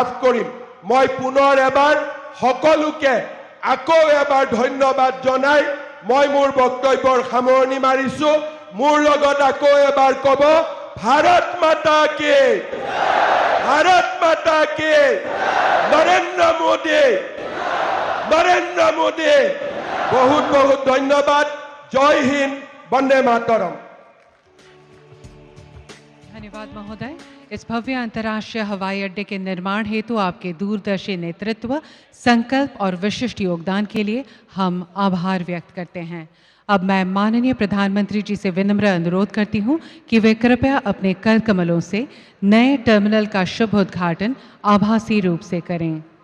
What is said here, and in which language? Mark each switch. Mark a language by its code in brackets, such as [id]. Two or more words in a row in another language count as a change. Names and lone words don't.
[as] কৰিম মই পুনৰ এবাৰ সকলোকে আকৌ এবাৰ ধন্যবাদ জনাই মই মোৰ বক্তব্যৰ সামৰণি মাৰিছো মোৰ লগত আকৌ এবাৰ ক'ব [hi] भारत माता की [as] নৰেন্দ্ৰ মোদী [hi] बहुत बहुत धन्यवाद जय हिंद वंदे मातरम धन्यवाद महोदय इस भव्य अंतर्राष्ट्रीय हवाई अड्डे के निर्माण हेतु आपके दूरदर्शी नेतृत्व संकल्प और विशिष्ट योगदान के लिए हम आभार व्यक्त करते हैं अब मैं माननीय प्रधानमंत्री जी से विनम्र अनुरोध करती हूं कि वे कृपया अपने कर कमलों से नए टर्मिनल का शुभ उद्घाटन आभासी रूप से करें।